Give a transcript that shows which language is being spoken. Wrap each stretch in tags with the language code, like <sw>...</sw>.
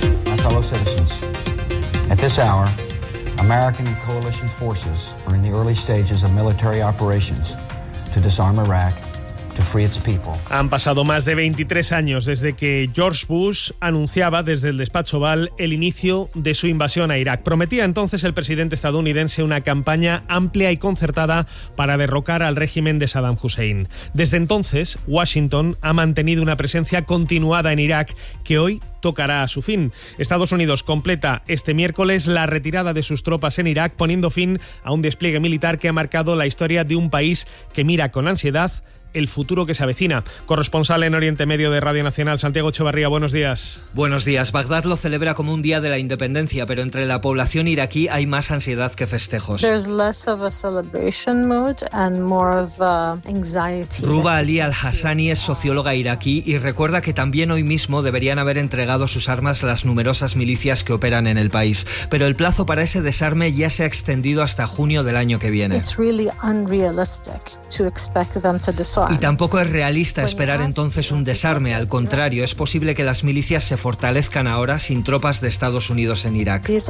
<en>My fellow citizens, at this hour, American and coalition forces are in the early stages of military operations to disarm Iraq.</en> <es>Han pasado más de 23 años desde que George Bush anunciaba desde el despacho Oval el inicio de su invasión a Irak. Prometía entonces el presidente estadounidense una campaña amplia y concertada para derrocar al régimen de Saddam Hussein. Desde entonces, Washington ha mantenido una presencia continuada en Irak que hoy tocará a su fin. Estados Unidos completa este miércoles la retirada de sus tropas en Irak, poniendo fin a un despliegue militar que ha marcado la historia de un país que mira con ansiedad el futuro que se avecina. Corresponsal en Oriente Medio de Radio Nacional, Santiago Echevarría, buenos días. Buenos días. Bagdad lo celebra como un día de la independencia, pero entre la población iraquí hay más ansiedad que festejos.</es> <en>There's less of a celebration mood and more of anxiety.</en> <es>Ruba Ali al-Hassani es socióloga iraquí y recuerda que también hoy mismo deberían haber entregado sus armas las numerosas milicias que operan en el país. Pero el plazo para ese desarme ya se ha extendido hasta junio del año que viene.</es> <en>It's really unrealistic to expect them to</en> <es>Y tampoco es realista esperar entonces un desarme, al contrario, es posible que las milicias se fortalezcan ahora sin tropas de Estados Unidos en Irak.</es>